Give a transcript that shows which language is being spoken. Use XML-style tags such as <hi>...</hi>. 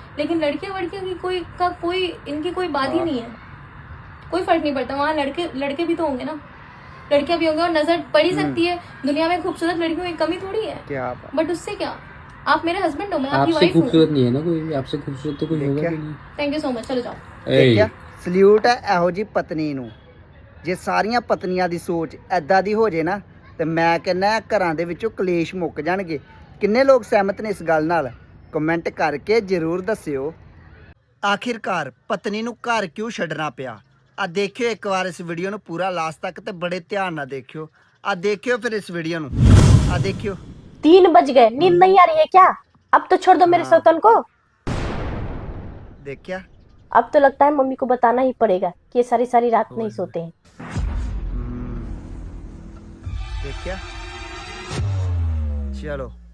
<hi>लेकिन लड़कियां की कोई इनकी कोई बात ही नहीं है, कोई फर्क नहीं पड़ता। वहाँ लड़के भी तो होंगे ना, लड़कियां भी होंगे, और नजर पड़ ही सकती है। दुनिया में खूबसूरत लड़कियों की कमी थोड़ी है, बट उससे क्या, आप मेरे हस्बैंड हो, मैं आपकी वाइफ हूँ। खूबसूरत नहीं है ना कोई, आपसे खूबसूरत तो कोई होगा नहीं। थैंक यू सो मच, चलो जाओ।</hi> <pa>देखिया सल्यूट है ਇਹੋ ਜੀ ਪਤਨੀ ਨੂੰ। ਜੇ ਸਾਰੀਆਂ ਪਤਨੀਆਂ ਦੀ ਸੋਚ ਐਦਾਂ ਦੀ ਹੋ ਜੇ ਨਾ ਤੇ ਮੈਂ ਕਹਿੰਦਾ ਘਰਾਂ ਦੇ ਵਿੱਚੋਂ ਕਲੇਸ਼ ਮੁੱਕ ਜਾਣਗੇ। ਕਿੰਨੇ ਲੋਕ ਸਹਿਮਤ ਨੇ ਇਸ ਗੱਲ ਨਾਲ? ਕਮੈਂਟ ਕਰਕੇ ਜ਼ਰੂਰ ਦੱਸਿਓ। ਆਖਿਰਕਾਰ ਪਤਨੀ ਨੂੰ ਘਰ ਕਿਉਂ ਛੱਡਣਾ ਪਿਆ? ਆ ਦੇਖਿਓ ਇੱਕ ਵਾਰ ਇਸ ਵੀਡੀਓ ਨੂੰ ਪੂਰਾ ਲਾਸਟ ਤੱਕ ਤੇ ਬੜੇ ਧਿਆਨ ਨਾਲ ਦੇਖਿਓ। ਆ ਦੇਖਿਓ ਫਿਰ ਇਸ ਵੀਡੀਓ ਨੂੰ। ਆ देखियो</pa> <hi>3 बज गए, नींद नहीं आ रही है क्या? अब तो छोड़ दो मेरे सौतन को। देखिया अब तो लगता है मम्मी को बताना ही पड़ेगा कि ये सारी सारी रात नहीं सोते हैं। देखिया चलो</hi>